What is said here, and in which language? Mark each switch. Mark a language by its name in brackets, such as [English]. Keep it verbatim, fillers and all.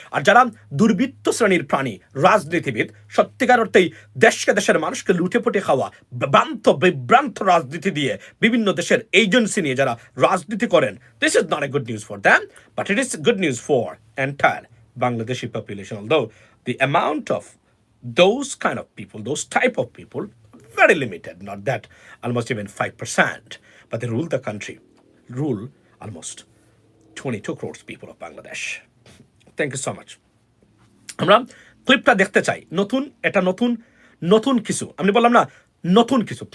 [Bangla] আর যারা দুর্বৃত্ত শ্রেণীর প্রাণী রাজনীতিবিদ, সত্যিকার অর্থেই দেশকে দেশের মানুষকে লুটেপুটে খাওয়া, ভ্রান্ত বিভ্রান্ত রাজনীতি দিয়ে বিভিন্ন দেশের এজেন্সি নিয়ে যারা রাজনীতি করেন, [English] This is not a good news for them, but it is good news for entire Bangladeshi population. Although the amount of those kind of people, those type of people, very limited, not that almost even five percent, but they rule the country, rule almost twenty-two crores people of Bangladesh. Thank you so much. [Bangla] আমরা ক্লিপটা দেখতে চাই, নতুন এটা নতুন নতুন কিছু, আমি বললাম না নতুন কিছু।